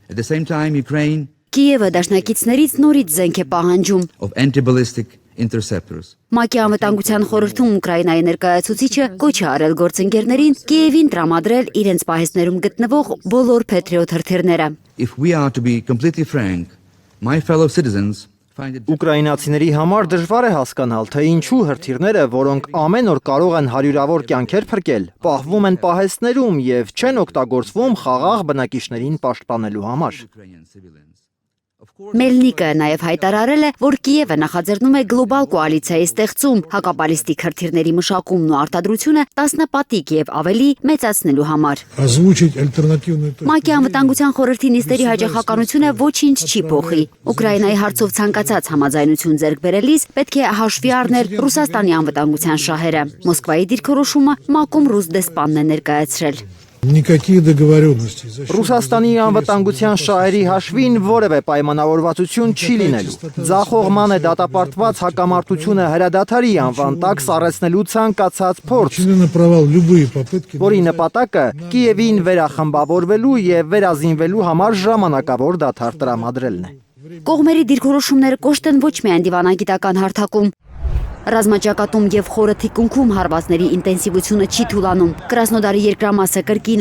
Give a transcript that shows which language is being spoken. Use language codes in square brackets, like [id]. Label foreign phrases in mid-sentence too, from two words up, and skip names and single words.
[en] At the same time, Ukraine [hy] Կիևը դաշնակիցներից նորից զենք է պահանջում։ [en] of anti-ballistic interceptors. [hy] ՄԱԿ-ի անվտանգության խորհրդում Ուկրաինայի ներկայացուցիչը կոչ է արել գործընկերներին Կիևին տրամադրել իրենց պահեստներում գտնվող բոլոր Patriot հրթիռները։ [en] If we are to be completely frank, my fellow citizens find it [hy] Ուկրաինացիների համար դժվար է հասկանալ, թե ինչու հրթիռները, որոնք ամեն օր կարող են հարյուրավոր կյանքեր փրկել, պահվում են պահեստներում եւ չեն օգտագործվում խաղաղ բնակիչներին պաշտպանելու համար։ [en] Ukrainian civilians. [hy] Մելնիկը նաև հայտարարել է, որ Կիևը նախաձեռնում է գլոբալ կոալիցիայի ստեղծում հակաբալիստիկ հրթիռների մշակումն ու արտադրությունը 10 պատիկ եւ ավելի մեծացնելու համար։ [ru] Озвучить альтернативную точку [hy] ՄԱԿ-ի անվտանգության խորհրդի նիստերի հաջողականությունը ոչինչ չի փոխի։ Ուկրաինայի հարցով ցանկացած համաձայնություն ձեռք բերելիս պետք է հաշվի առնել Ռուսաստանի անվտանգության շահերը։ Մոսկվայի դիրքորոշումը ՄԱԿ-ում ռուս դեսպանն է ներկայացրել։ [ru] никаких договоренностей. [hy] Ռուսաստանի անվտանգության շահերի հաշվին որևէ պայմանավորվածություն չի լինելու։ Ձախողման է դատապարտված հակամարտությունը հրադադարի անվան տակ սառեցնելու ցանկացած փորձ, [ru] Обречены на провал любые попытки. [hy] որի նպատակը Կիևին վերախմբավորվելու եւ վերազինվելու համար ժամանակավոր դադար տրամադրելն է։ Կողմերի դիրքորոշումները կոշտ են ոչ միայն դիվանագիտական հարթակում։ Ռազմաճակատում եւ խորը թիկունքում հարվածների ինտենսիվությունը չի թուլանում։ Կրասնոդարի երկրամասը կրկին